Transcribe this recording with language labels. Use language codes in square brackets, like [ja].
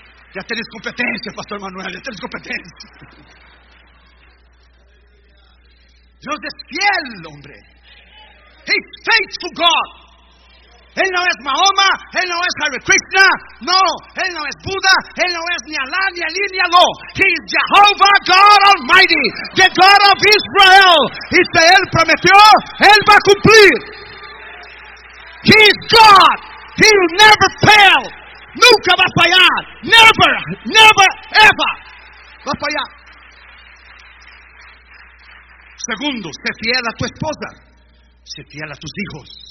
[es] Ya tienes competencia, Pastor Manuel, ya tienes competencia. Dios es fiel, hombre. [en] He's faithful God. [es] Él no es Mahoma, Él no es Hare Krishna, no, Él no es Buda, Él no es ni Alá, ni Elí, ni Aló. [en] He is Jehovah God Almighty, the God of Israel. [es] Y si Él prometió, Él va a cumplir. [en] He is God, He will never fail. [es] Nunca va a fallar, [en] never, never, ever. [es] Va a fallar. Segundo, sé fiel a tu esposa, sé fiel a tus hijos.